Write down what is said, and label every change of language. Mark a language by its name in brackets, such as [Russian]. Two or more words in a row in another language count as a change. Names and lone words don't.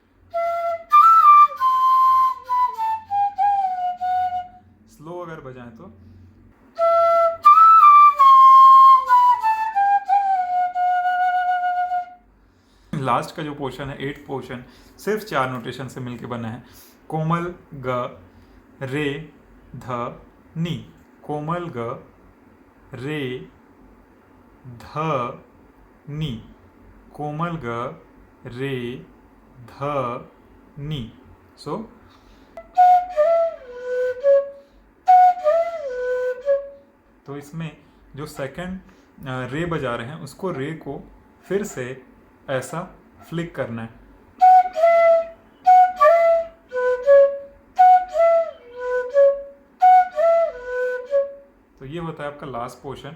[Hindi] स्लो अगर बजाएं तो [English] लास्ट का [Hindi] जो पोर्शन है 8th पोर्शन, सिर्फ 4 नोटेशन से मिलके बना है। कोमल ग, रे, ध, नी। कोमल ग, रे, ध, नी। कोमल ग, रे, ध, नी। सो तो इसमें जो सेकंड रे बजा रहे हैं, उसको रे को फिर से ऐसा फ्लिक करना है। तो ये होता है आपका [English] last portion.